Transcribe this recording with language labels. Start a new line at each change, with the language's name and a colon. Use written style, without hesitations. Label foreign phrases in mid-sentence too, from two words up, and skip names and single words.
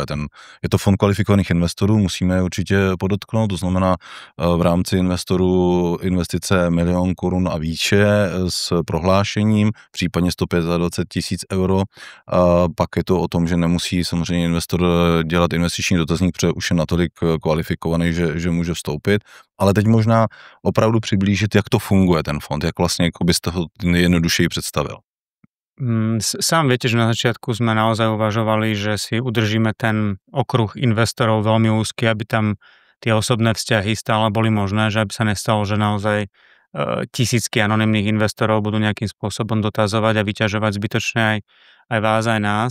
Czech: Je to fond kvalifikovaných investorů, musíme je určitě podotknout, to znamená v rámci investorů investice 1 000 000 korun a výše s prohlášením, případně 125 000 euro. Pak je to o tom, že nemusí samozřejmě investor dělat investiční dotazník, protože už je natolik kvalifikovaný, že může vstoupit. Ale teď možná opravdu přiblížit, jak to funguje ten fond, jak vlastně jako byste ho jednodušeji představil.
Slovak: Sám viete, že na začiatku sme naozaj uvažovali, že si udržíme ten okruh investorov veľmi úzky, aby tam tie osobné vzťahy stále boli možné, že aby sa nestalo, že naozaj tisícky anonymných investorov budú nejakým spôsobom dotazovať a vyťažovať zbytočne aj vás, aj nás.